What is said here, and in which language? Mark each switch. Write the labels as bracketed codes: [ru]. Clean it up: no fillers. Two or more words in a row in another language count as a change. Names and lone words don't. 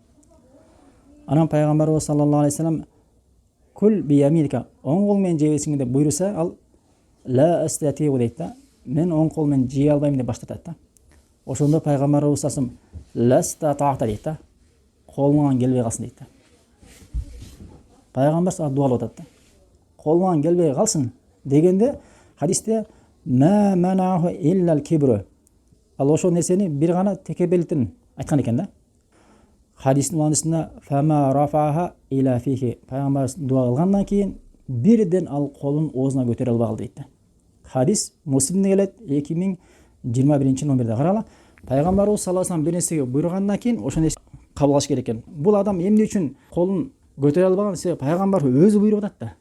[ky] Анан пайгамбарыбыз [ar] صلى الله عليه وسلم "كل بيمينك", [ky] оң кол менен жебесиң деп буйруса, ал [ar] "لا أستطيع" [ky] дейт да. Мен оң кол менен жей албайм деп баштатат да. Ошондо пайгамбарыбыз [ar] صلى الله عليه وسلم [ky] "Ластата'та" дейт да. Колуңан келбей калсын дейт да. Пайгамбар дуалап атат да. Колуңан келбей калсын дегенде хадисте [ar] "ما منعه إلا الكبر". [ky] Ал ошол нерсени бир гана текебелтин айткан экен да. Хадистин маанисинде [ar] "فما رفعها إلى فيه". [ky] Пайгамбар дуа кылгандан кийин бирден ал колун оозуна көтөрө албай калды дейт да. Хадис Муслимде келет, 2021 номерде карала. Пайгамбарыбыз [ar] صلى الله عليه وسلم [ky] бир нерсеге буйругандан кийин ошол нерсени кабыл алыш керек экен. Бул адам эмне үчүн колун көтөрө албаган? Себеби пайгамбар өзү буйруп атат да.